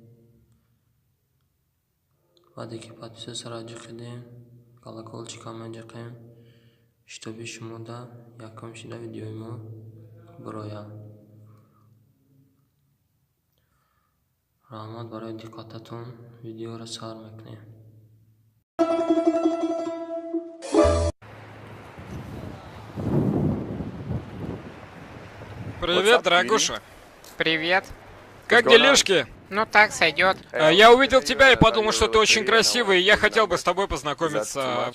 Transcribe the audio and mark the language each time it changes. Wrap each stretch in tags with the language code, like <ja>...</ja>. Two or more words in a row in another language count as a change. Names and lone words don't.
<tg>Баъде ки подписатсияро ҷиқидем, колокольчика меҷиқем, шитоби шумо дар якум шида видеои мо бирояд. Раҳмат барои диққататон. Видеоро сар мекунем.</tg> <ru>Привет, дорогуша. Привет. Как делишки? Ну так, сойдет. Я увидел тебя и подумал, что ты очень красивый, и я хотел бы с тобой познакомиться.</ru>